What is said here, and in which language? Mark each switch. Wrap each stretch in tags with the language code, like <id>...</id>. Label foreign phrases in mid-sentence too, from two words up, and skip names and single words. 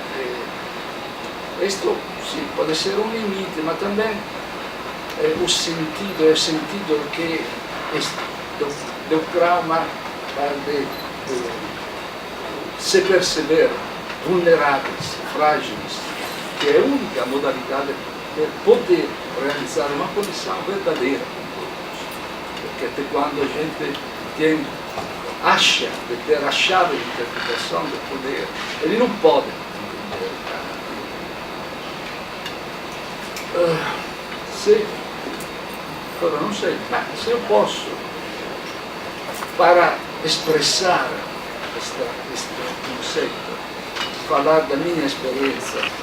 <pt>Isto sim, pode ser um limite, mas também o sentido que do trauma de se perceber vulneráveis, frágeis, que é a única modalidade</pt> <it>per poter realizzare</it> <pt>uma conexão verdadeira com Deus. Porque até quando a gente acha de ter a chave de interpretação do poder, ele não pode entender agora não sei, mas se eu posso, para expressar este conceito, falar da minha experiência.</pt>